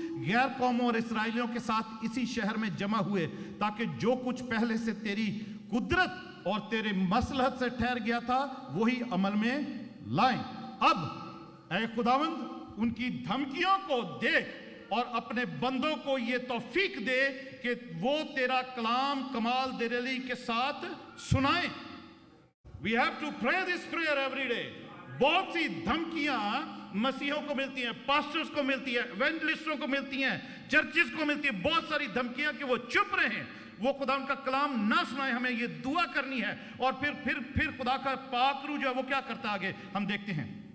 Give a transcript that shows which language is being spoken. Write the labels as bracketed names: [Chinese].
[Hindi] गैर कौमों और इसराइलियों के साथ इसी शहर में जमा हुए, ताकि जो कुछ पहले से तेरी कुदरत और तेरे मसलहत से ठहर गया था वही अमल में लाएं। अब ऐ खुदावंद उनकी धमकियों को देख और अपने बंदों को ये तौफीक दे कि वो तेरा कलाम कमाल दिली के साथ सुनाएं। [English] We have to pray this prayer every day. [Hindi] बहुत सी धमकियां मसीहों को मिलती हैं, पास्टर्स को मिलती है, इवेंजलिस्टों को मिलती हैं, चर्चिस को मिलती है, बहुत सारी धमकियां कि वो चुप रहें, वो खुदा उनका कलाम ना सुनाए। हमें ये दुआ करनी है। और फिर खुदा का पाक रूह जो है वो क्या करता आगे हम देखते हैं।